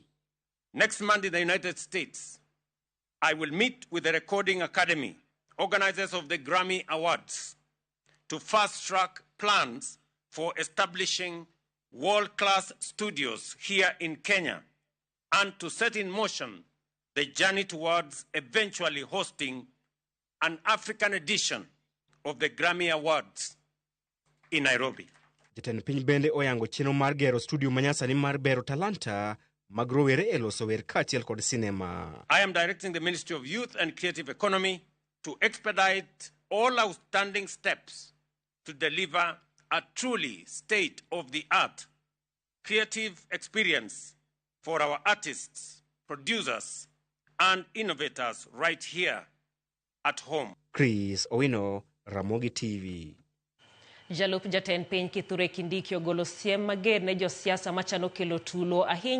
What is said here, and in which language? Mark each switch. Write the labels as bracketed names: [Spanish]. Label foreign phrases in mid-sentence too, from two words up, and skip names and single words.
[English] Next month in the United States, I will meet with the Recording Academy, organizers of the Grammy Awards, to fast-track plans for establishing world-class studios here in Kenya and to set in motion the journey towards eventually hosting an African edition of the Grammy Awards in Nairobi. [Luo (Kenya and Tanzania)] Jatend piny bende oyango chenro mar gero studio manyasani mar bero talanta mag rowere e loso wer kaachiel kod sinema. [English] I am directing the Ministry of Youth and Creative Economy to expedite all outstanding steps to deliver a truly state-of-the-art creative experience for our artists, producers, and innovators right here at home. Chris Owino, Ramogi TV. [Luo (Kenya and Tanzania)] Jalup Jatend piny Kithure Kindiki ogolo siem mager ne josiasa machano kelo tulo ahinya